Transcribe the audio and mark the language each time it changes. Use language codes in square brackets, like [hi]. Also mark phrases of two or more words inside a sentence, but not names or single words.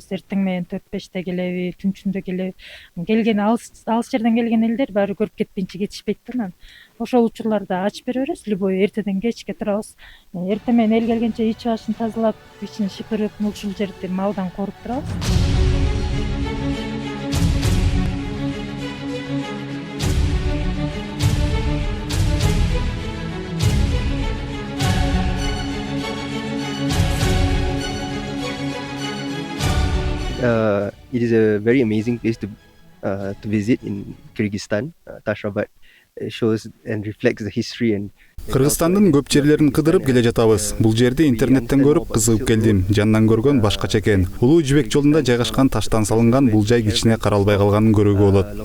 [ky] Эртең менен 4-5те келеби, түнчүндө келеби. Келген алыс жерден келген элдер баары көрүп кетпейинче кетишпейт да анан. Ошол учурларда ачып бере беребиз. Любой эртеден кечке турабыз. Эртең менен эл келгенче ич башын тазалап, ичин шыпырып, ушул жерди малдан коруп турабыз. [en] It is a very amazing place to visit in Kyrgyzstan. Tashrabad shows and reflects the history and [ky] Кыргызстандын көп жерлерин кыдырып келе жатабыз. Бул жерди интернеттен көрүп кызыгып келдим. Жандан көргөн башкача экен. Улуу Жибек жолунда жайгашкан таштан салынган бул жай кичине каралбай калганын көрүүгө болот.